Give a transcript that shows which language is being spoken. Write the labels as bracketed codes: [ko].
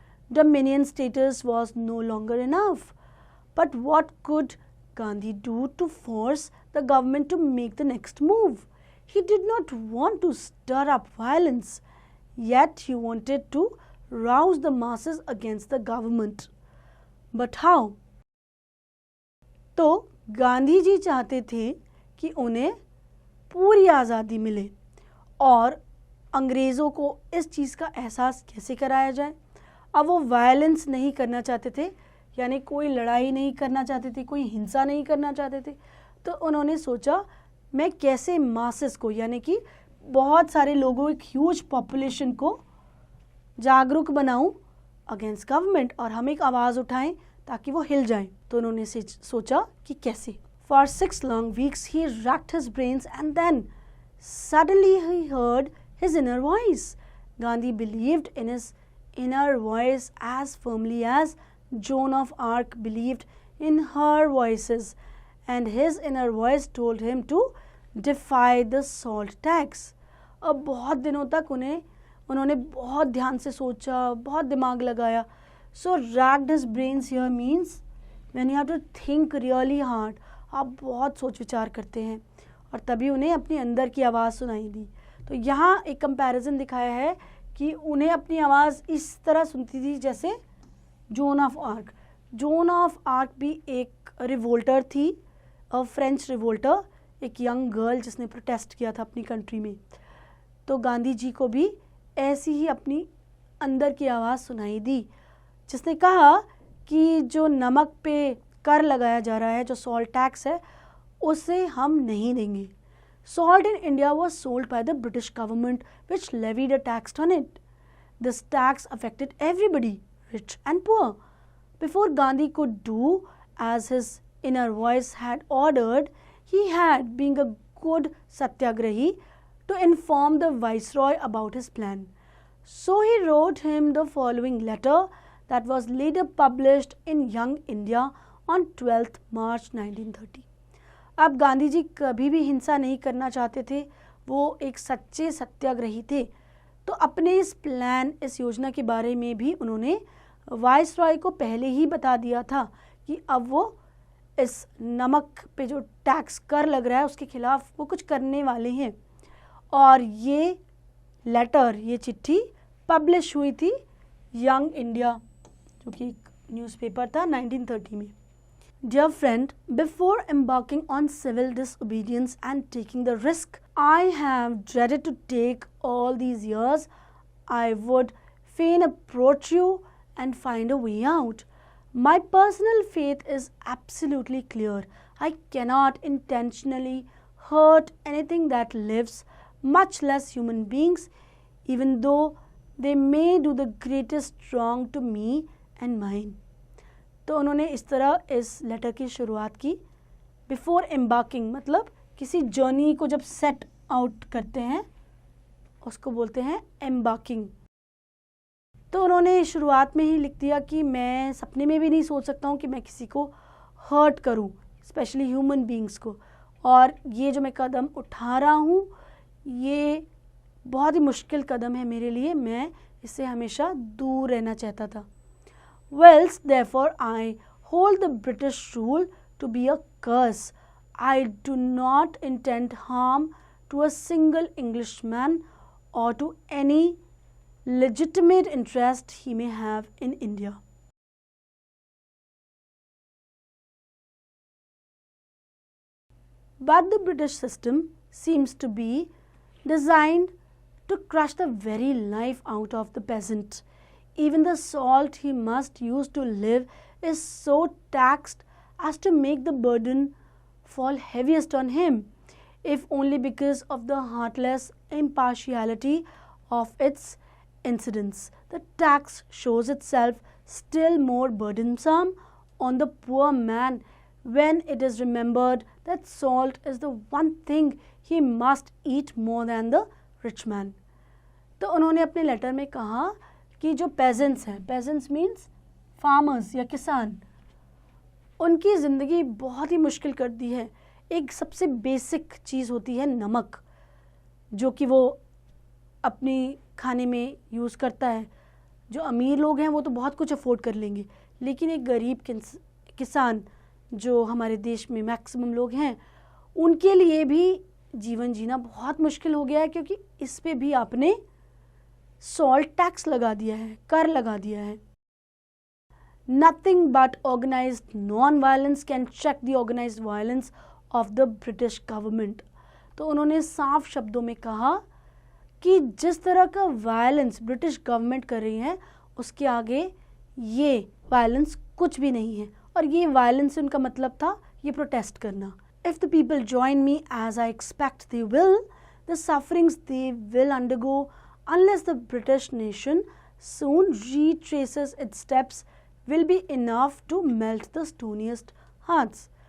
[en] Dominion status was no longer enough. But what could Gandhi do to force the government to make the next move? He did not want to stir up violence, yet he wanted to rouse the masses against the government. But how? [hi] तो गांधी जी चाहते थे कि उन्हें पूरी आज़ादी मिले और अंग्रेज़ों को इस चीज़ का एहसास कैसे कराया जाए। अब वो वायलेंस नहीं करना चाहते थे, यानी कोई लड़ाई नहीं करना चाहते थे, कोई हिंसा नहीं करना चाहते थे। तो उन्होंने सोचा मैं कैसे मासेस को, यानी कि बहुत सारे लोगों, एक [en] huge population [hi] को जागरूक बनाऊं [en] against government [hi] और हम एक आवाज़ उठाएं ताकि वो हिल जाएं। तो उन्होंने सोचा कि कैसे। [en] For 6 long weeks he racked his brains and then suddenly he heard his inner voice. Gandhi believed in his inner voice as firmly as Joan of Arc believed in her voices, and his inner voice told him to defy the salt tax. [hi] अब बहुत दिनों तक उन्होंने बहुत ध्यान से सोचा, बहुत दिमाग लगाया. [en] So racked his brains here means when you have to think really hard. [hi] आप बहुत सोच विचार करते हैं और तभी उन्हें अपनी अंदर की आवाज़ सुनाई दी. तो यहाँ एक कंपैरिजन दिखाया है कि उन्हें अपनी आवाज़ इस तरह सुनती थी जैसे zone of arc. Zone of arc भी एक रिवोल्टर थी, फ्रेंच रिवोल्टर, एक यंग गर्ल जिसने प्रोटेस्ट किया था अपनी कंट्री में. तो गांधी जी को भी ऐसी ही अपनी अंदर की आवाज़ सुनाई दी, जिसने कहा कि जो नमक पे कर लगाया जा रहा है, जो सॉल्ट टैक्स है, उसे हम नहीं देंगे. [en] Salt in India was sold by the British government, which levied a tax on it. This tax affected everybody, rich and poor. Before Gandhi could do as his inner voice had ordered, he had, being a good satyagrahi, to inform the viceroy about his plan. So he wrote him the following letter that was later published in Young India on 12th March 1930. [hi] अब गांधी जी कभी भी हिंसा नहीं करना चाहते थे, वो एक सच्चे सत्याग्रही थे. तो अपने इस प्लान, इस योजना के बारे में भी उन्होंने वाइसरॉय को पहले ही बता दिया था कि अब वो इस नमक पे जो टैक्स कर लग रहा है उसके खिलाफ वो कुछ करने वाले हैं. और ये लेटर, ये चिट्ठी पब्लिश हुई थी यंग इंडिया, जो कि एक न्यूज़पेपर था 1930 में. [en] Dear friend, before embarking on civil disobedience and taking the risk I have dreaded to take all these years, I would fain approach you and find a way out. My personal faith is absolutely clear. I cannot intentionally hurt anything that lives, much less human beings, even though they may do the greatest wrong to me and mine. [hi] तो उन्होंने इस तरह इस letter की शुरुआत की. [en] before embarking [hi] मतलब किसी जर्नी को जब [en] set out [hi] करते हैं उसको बोलते हैं एम्बार्किंग. तो उन्होंने शुरुआत में ही लिख दिया कि मैं सपने में भी नहीं सोच सकता हूँ कि मैं किसी को हर्ट करूँ, [en] specially human beings [hi] को. और ये जो मैं कदम उठा रहा हूँ ये बहुत ही मुश्किल कदम है मेरे लिए, मैं इससे हमेशा दूर रहना चाहता था. [en] Whilst therefore I hold the British rule to be a curse, I do not intend harm to a single Englishman or to any legitimate interest he may have in India. But the British system seems to be designed to crush the very life out of the peasant. Even the salt he must use to live is so taxed as to make the burden fall heaviest on him, if only because of the heartless impartiality of its incidents. The tax shows itself still more burdensome on the poor man when it is remembered that salt is the one thing he must eat more than the rich man. [hi] तो उन्होंने अपने letter में कहा कि जो pageants हैं, [en] peasants means farmers [hi] या किसान, उनकी ज़िंदगी बहुत ही मुश्किल कर दी है. एक सबसे बेसिक चीज़ होती है नमक, जो कि वो अपनी खाने में यूज़ करता है. जो अमीर लोग हैं वो तो बहुत कुछ अफोर्ड कर लेंगे, लेकिन एक गरीब किसान जो हमारे देश में मैक्सिमम लोग हैं, उनके लिए भी जीवन जीना बहुत मुश्किल हो गया है, क्योंकि इस पे भी आपने सॉल्ट टैक्स लगा दिया है, कर लगा दिया है. [en] Nothing but organized non-violence can check the organized violence of the British government. [hi] तो उन्होंने साफ शब्दों में कहा कि जिस तरह का वायलेंस ब्रिटिश गवर्नमेंट कर रही है, उसके आगे ये वायलेंस कुछ भी नहीं है. और ये वायलेंस उनका मतलब था ये प्रोटेस्ट करना. [en] If the people join me as I expect they will, the sufferings they will undergo unless the British nation soon retraces its steps will be enough to melt the stoniest hearts.